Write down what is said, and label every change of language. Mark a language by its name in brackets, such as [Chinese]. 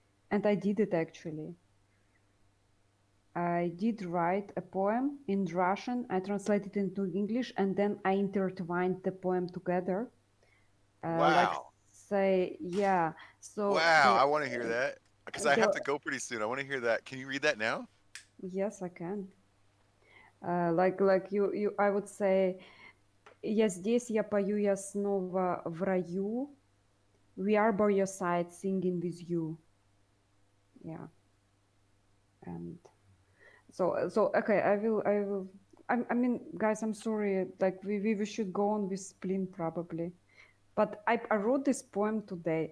[English] And I did it actually. I did write a poem in Russian. I translated it into English, and then I intertwined the poem together. Like, Wow. say, yeah. So Wow. I want to hear that because I have the to go pretty soon. I want to hear that. Can you read that now? yes, I can. Like you, I would say, [Russian] я здесь, я пою, я снова в раю. [English] We are by your side, singing with you. Yeah, and so okay, I will. I mean, guys, I'm sorry. Like we should go on with Splin probably, but I wrote this poem today.